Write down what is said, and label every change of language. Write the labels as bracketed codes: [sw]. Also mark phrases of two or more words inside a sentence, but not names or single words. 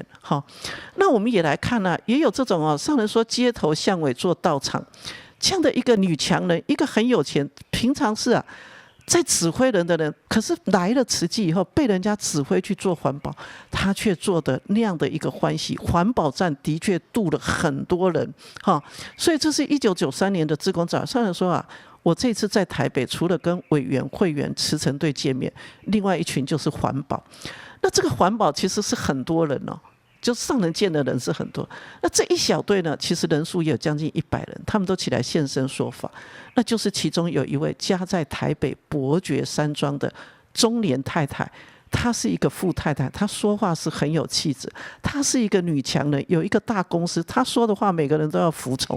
[zh] 好，那我們也來看啊，也有這種上人說街頭巷尾做道場，這樣的一個女強人，一個很有錢，平常是在指揮人的人，可是來了慈濟以後，被人家指揮去做環保，她卻做的那樣的一個歡喜。環保站的確度了很多人，所以這是1993年的志工早上人說我這次在台北，除了跟委員、會員、慈誠隊見面，另外一群就是環保。那這個環保其實是很多人就上人見的人是很多。那這一小隊呢，其實人數也有將近100人，他們都起來現身說法。那就是其中有一位家在台北伯爵山莊的中年太太，她是一個富太太，她說話是很有氣質，她是一個女強人，有一個大公司，她說的話每個人都要服從。